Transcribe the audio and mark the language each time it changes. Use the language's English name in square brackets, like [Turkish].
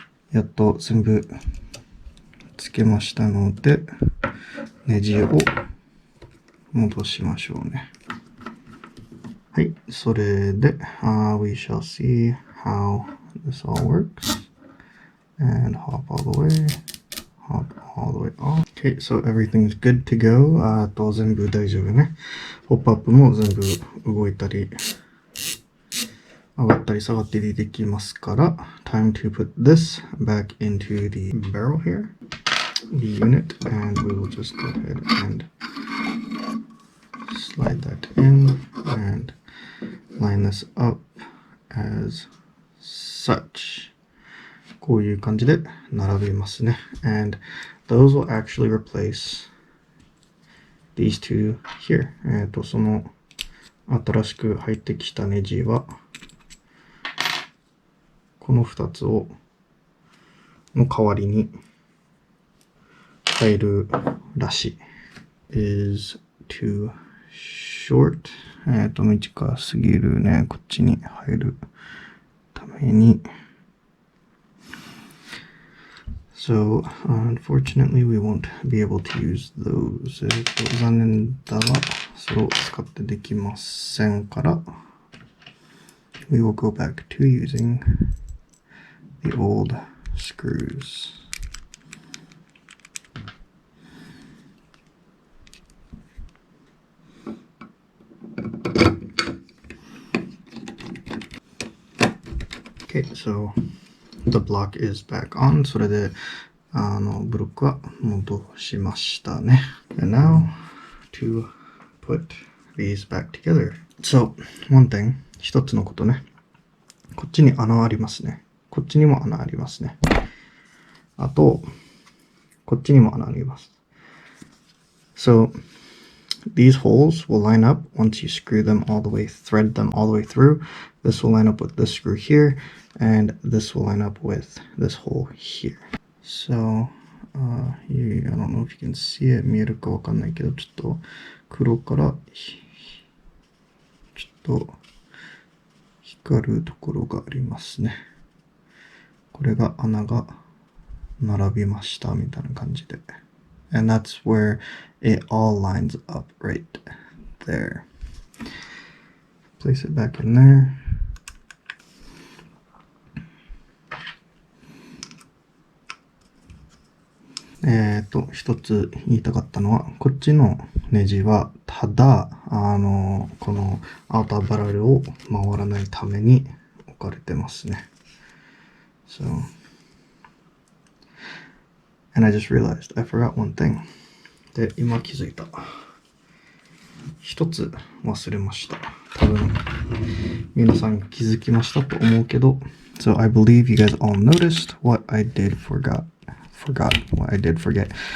[Japanese] やっと全部つけましたので、ネジを戻しましょうね。はい、それで、 [English] we shall see how this all works. And hop all the way, hop all the way off. Okay, so everything's good to go. [Japanese] 全部大丈夫ね。ホップアップも全部動いたり、上がったり下がったりできますから、 [English] time to put this back into the barrel here, the unit, and we will just go ahead and slide that in and line this up as such. [Japanese] こういう感じで並べますね。 [English] And those will actually replace these two here. [Japanese] その新しく入ってきたネジはこの2つの代わりに入るらしい。 [English] is too short. [Japanese] 短すぎるね。こっちに入るために。 [English] So, unfortunately, we won't be able to use those. [Japanese] 残念だが、それを使ってできませんから、 [English] we will go back to using the old screws. Okay, so the block is back on. [Japanese] それで、ブロックは戻しましたね。 [English] And now to put these back together. So, one thing. [Japanese] 一つのことね。こっちに穴ありますね。こっちにも穴ありますね。あと、こっちにも穴あります。 [English] So, these holes will line up once you screw them all the way, thread them all the way through. This will line up with this screw here, and this will line up with this hole here. So, I don't know if you can see it. [Japanese] 見えるかわかんないけど、ちょっと黒からちょっと光るところがありますね。これが穴が並びましたみたいな感じで。 [English] And that's where it all lines up right there. Place it back in there. [Japanese] 一つ言いたかったのは、こっちのネジは、ただ、このアウターバラルを回らないために置かれてますね。 [English] So, and I just realized I forgot one thing. [Japanese] で、今気づいた。一つ忘れました。多分、皆さん気づきましたと思うけど、 [English] So I believe you guys all noticed what I did forgot what I did forget.